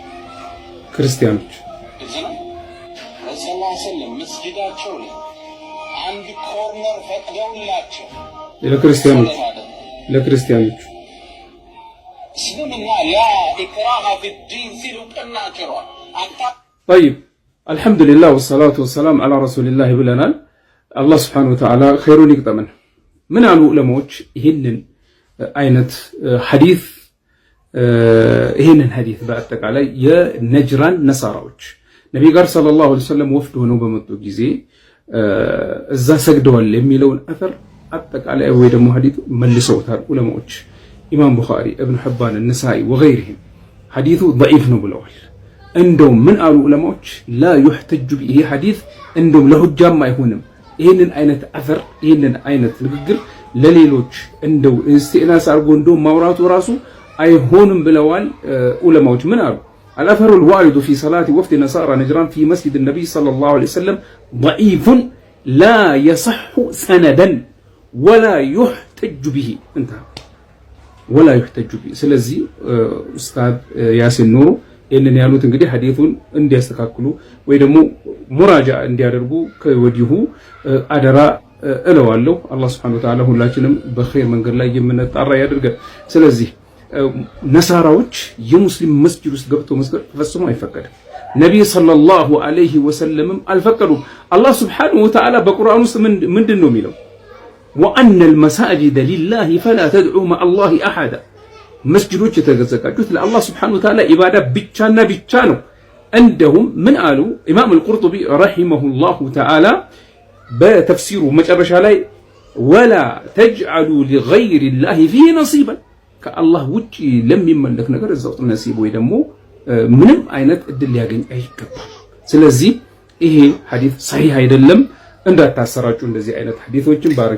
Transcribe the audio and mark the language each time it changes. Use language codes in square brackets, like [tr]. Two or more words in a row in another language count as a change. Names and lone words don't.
[am] ክርስቲያኖች። እዚህ ነው ረሱል [ar] صلى الله عليه وسلم [am] መስጊዳቸው ላይ አንድ ኮርነር ፈቅደውላቸው ለክርስቲያኖች እስልምና [ar] لا إكراه في الدين [am] ሲሉ ጥናቸዋል። [ar] طيب الحمد لله والصلاة والسلام على رسول الله [am] ብለናል። አላህ [ar] سبحانه وتعالى [am] ኸይሩን ይቅጠመን። ምን አሉ ዑለማዎች ይሄንን አይነት ሐዲስ ይሄንን ሐዲስ በአጠቃላይ የነጅራን ነሳራዎች ነብይ ጋር [ar] صلى الله عليه وسلم [am] ወፍድ ሆነው በመጡ ጊዜ እዛ ሰግደዋል የሚለውን አፈር አጠቃላይ ወይ ደግሞ ሐዲሱ መልሰውታል ዑለማዎች። ኢማም ቡኻሪ፣ ኢብኑ ሒባን፣ ነሳኢ ወገይሪሂም ሐዲሱ ضعيف ነው ብለዋል። እንደው ምን አሉ ዑለማዎች [ar] لا يحتج به [am] ሐዲስ እንደው ለሁጃም አይሆንም። ይሄንን አይነት አፈር ይሄንን አይነት ንግግር ለሌሎች እንደው እስቲናስ አርጎ እንደው ማውራቱ ራሱ አይሆንም ብለዋል ዑለማዎች። ምን አሉ [ar] الأثر الوارد في صلاة وفد نصارى نجران في مسجد النبي صلى الله عليه وسلم ضعيف لا يصح سندا ولا يحتج به انتهى ولا يحتج به [am] ስለዚህ ኡስታዝ ያሲን ኑሩ ይሄንን ያሉት እንግዲህ ሐዲሱን እንዲያስተካክሉ ወይ ደግሞ ሙራጃ እንዲያደርጉ ከወዲሁ አደራ እለዋለሁ። አላህ [ar] سبحانه وتعالى [am] ሁላችንም በኸይር መንገድ ላይ የምንጣራ ያድርገን። ስለዚህ ነሳራዎች የሙስሊም መስጂድ ውስጥ ገብቶ መስገድ ፈጽሞ አይፈቀድም። ነብይ [ar] صلى الله عليه وسلم [am] አልፈቀዱም። አላህ [ar] سبحانه وتعالى [am] በቁርአን ውስጥ ምንድን ነው የሚለው? [ar] وأن المساجد لله فلا تدعوا مع الله أحدا [am] መስጂዶች የተዘጋጁት ለአላህ [ar] سبحانه وتعالى [am] ኢባዳ ብቻና ብቻ ነው። እንደውም ምን አሉ ኢማም አልቁርጡቢ [ar] رحمه الله تعالى [am] በተፍሲሩ መጨረሻ ላይ [ar] ولا تجعلوا لغير الله فيه نصيبا [am] ከአላህ ውጪ ለሚመለክ ነገር እዛው ነሲብ ወይ ደግሞ ምንም አይነት እድል ሊያገኝ አይገባም። ስለዚህ ይሄ ሐዲስ ሰሂህ አይደለም። እንዳታሰራጩ እንደዚህ አይነት ሐዲሶችን ባረክ